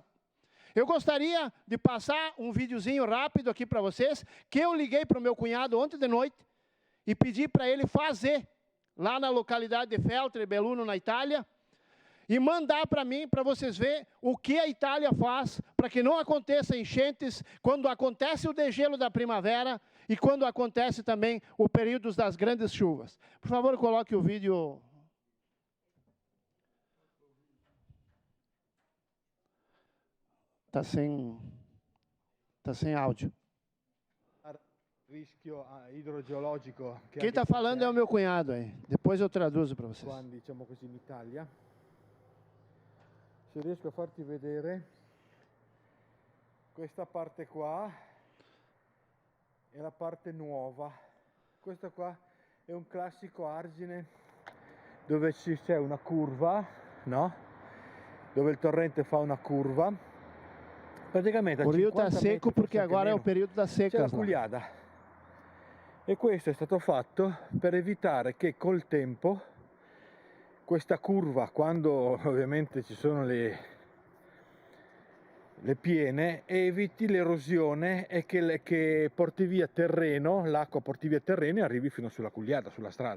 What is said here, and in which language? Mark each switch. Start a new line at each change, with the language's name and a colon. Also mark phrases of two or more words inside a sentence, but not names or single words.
Portuguese: Eu gostaria de passar um videozinho rápido aqui para vocês, que eu liguei para o meu cunhado ontem de noite e pedi para ele fazer lá na localidade de Feltre, Belluno, na Itália, e mandar para mim, para vocês verem o que a Itália faz para que não aconteça enchentes, quando acontece o degelo da primavera e quando acontece também o período das grandes chuvas. Por favor, coloque o vídeo. Está sem áudio.
Italian: Rischio idrogeologico.
Portuguese: Quem está falando é o meu cunhado aí. Depois eu traduzo para vocês.
Italian: Quando, diciamo così, in Italia. Se riesco a farti vedere, questa parte qua è la parte nuova. Questo qua è un classico argine dove c'è una curva, no? Dove il torrente fa una curva.
Portuguese: Praticamente o rio está seco porque agora é o período da seca.
Italian: C'è la cugliada. E questo è stato fatto per evitare che col tempo questa curva, quando ovviamente ci sono le piene, eviti l'erosione e che porti via terreno, l'acqua porti via terreno e arrivi fino sulla cugliata, sulla strada.